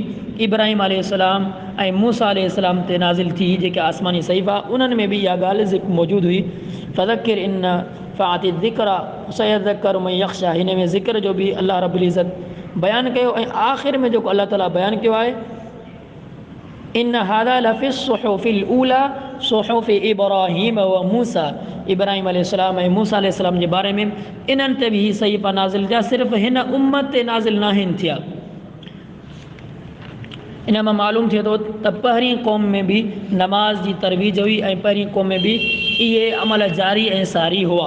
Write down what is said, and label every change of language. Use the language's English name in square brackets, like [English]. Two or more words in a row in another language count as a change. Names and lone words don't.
[Sindhi] इब्राहिम अलैहिस्सलाम ऐं मूसा अलैहिस्सलाम ते नाज़िल थी जेके आसमानी सहीफ़ा, उन्हनि में बि इहा ॻाल्हि मौजूदु हुई। [Arabic] فذكر إن نفعت الذكرى سيذكر من يخشى. [Sindhi] हिन में ज़िक्र जो बि [Arabic] الله رب العزة [Sindhi] बयानु कयो। ऐं आख़िर में जेको अल्लाह ताला बयानु कयो आहे [Arabic] إن هذا لفي الصحف الأولى صحف إبراهيم وموسى. [Sindhi] इब्राहिम अलैहिस्सलाम ऐं मूसा अलैहिस्सलाम जे बारे में इन्हनि ते बि सहीफ़ा नाज़िल थिया, सिर्फ़ु हिन उम्मत ते नाज़िल न आहिनि थिया। इन मां मालूम थिए थो त पहिरीं क़ौम में बि नमाज़ जी तरवीज हुई ऐं पहिरीं क़ौम में बि इहे अमल जारी ऐं सारी हुआ।